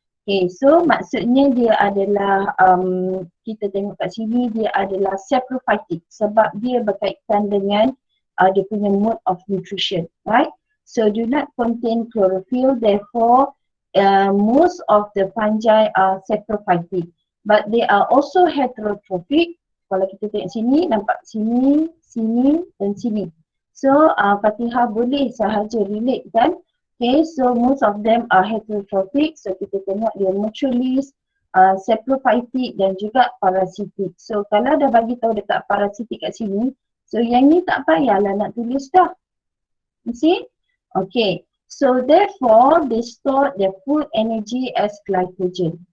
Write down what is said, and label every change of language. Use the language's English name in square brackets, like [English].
[Malay] Okay, so maksudnya dia adalah kita tengok kat sini dia adalah saprophytic sebab dia berkaitan dengan dia punya [English] mode of nutrition, right? So do not contain chlorophyll, therefore most of the fungi are saprophytic, but they are also heterotrophic. [Malay] Kalau kita tengok sini, nampak sini, sini dan sini. So Fatihah boleh sahaja relate kan. [English] Okay, so most of them are heterotrophic. [Malay] So kita tengok dia naturalist, saprophytic dan juga parasitic. So kalau dah bagi tahu dekat parasitic kat sini, so yang ni tak payahlah nak tulis dah. [English] You see? Okay. So therefore, they store their food energy as glycogen.